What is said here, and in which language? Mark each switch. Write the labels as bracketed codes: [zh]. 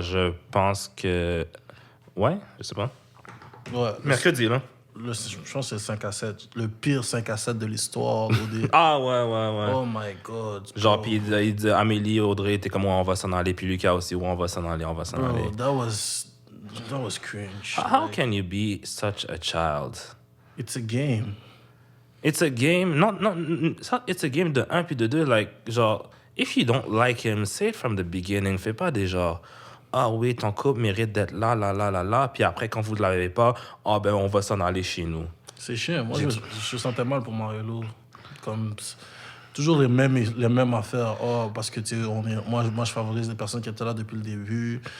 [fr] Je pense que... Ouais, je sais pas. Ouais. Mercredi, là. Je pense que c'est le 5-7. Le pire 5-7 de l'histoire d'OD. Ah, ouais. [en] Oh my God. [fr] Genre, [en] bro. [fr] puis il dit Amélie, Audrey, t'es comme, ouais, on va s'en aller. Puis Lucas aussi, ouais, on va s'en aller. [en] Bro, that was cringe. How can you be such a child? It's a game. It's a game. [fr] Non, [en] it's a game [fr] de 1 puis de 2. [en] Like, genre, if you don't like him, say it from the beginning. [fr] Fais pas des genre, ah oui, ton couple mérite d'être là. Puis après, quand vous ne l'avez pas, ah ben, on va s'en aller chez nous. C'est chiant. Moi, je sentais mal pour Mariello. Comme, toujours les mêmes affaires. Oh, parce que, tu sais, moi, je favorise les personnes qui étaient là depuis le début.